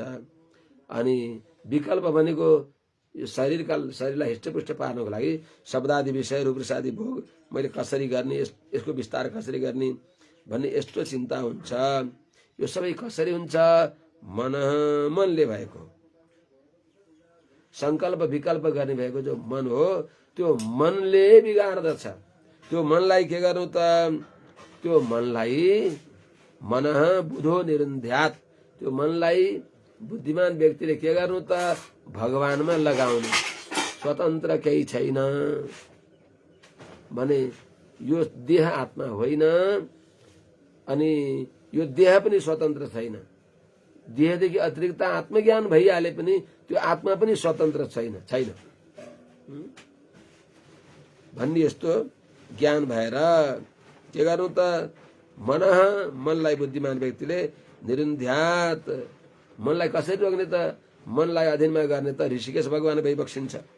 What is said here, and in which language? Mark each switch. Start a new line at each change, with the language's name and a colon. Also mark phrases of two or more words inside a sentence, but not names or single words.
Nepali: अनि विकल्प भनेको यो शरीरलाई हिष्टपुष्ट पार्नको लागि शब्दादि विषय रूप रसादि भोग मैले कसरी गर्ने, यसको विस्तार कसरी गर्ने भन्ने यस्तो चिन्ता हुन्छ। यो सबै कसरी हुन्छ? मनले भएको। संकल्प विकल्प गर्ने भएको जो मन हो त्यो मनले बिगार्दछ। त्यो मनलाई के गर्नु त? त्यो मनलाई
Sanskrit: मनः बुधो निरुन्ध्यात्,
Nepali: त्यो मनलाई बुद्धिमान व्यक्तिले के गर्नु त? भगवानमा लगाउनु। स्वतन्त्र केही छैन। भने यो देह आत्मा होइन अनि यो देह पनि स्वतन्त्र छैन। देहदेखि अतिरिक्त आत्मज्ञान भइहाले पनि त्यो आत्मा पनि स्वतन्त्र छैन भन्ने यस्तो ज्ञान भएर के गर्नु त मनलाई बुद्धिमान व्यक्तिले निरुन्ध्यात मनलाई कसरी रोक्ने त मनलाई अधीनमा गर्ने त ऋषिकेश भगवान भइबक्सिन्छ।